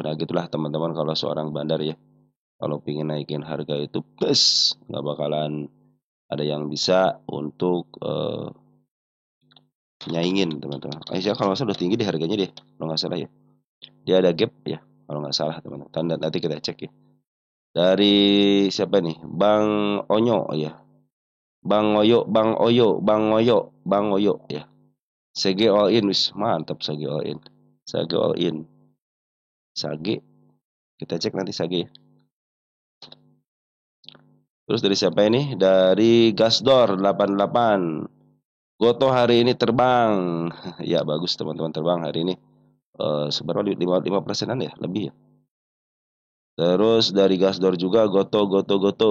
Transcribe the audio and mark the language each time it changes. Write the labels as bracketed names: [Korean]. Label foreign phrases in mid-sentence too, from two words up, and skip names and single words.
[Indonesian] Nah gitulah teman-teman kalau seorang bandar ya. Kalau pengen naikin harga itu bes nggak bakalan ada yang bisa untuk nyaingin teman-teman. Aisyah kalau nggak salah udah tinggi di harganya deh, kalau nggak salah ya. Dia ada gap ya, kalau nggak salah teman-teman. Nanti kita cek ya. Dari siapa nih? Bang Onyo ya. Bang Oyo, Bang Oyo, Bang Oyo, Bang Oyo ya. Sage [English] all in, [Indonesian] wis mantap Sage [English] all in. Sage all in. [Indonesian] Sage, kita cek nanti Sage ya. Terus dari siapa ini? Dari Gasdor 88. Goto hari ini terbang. Ya bagus teman-teman terbang hari ini. Seberapa 5%-an ya lebih ya. Terus dari Gasdor juga Goto Goto Goto.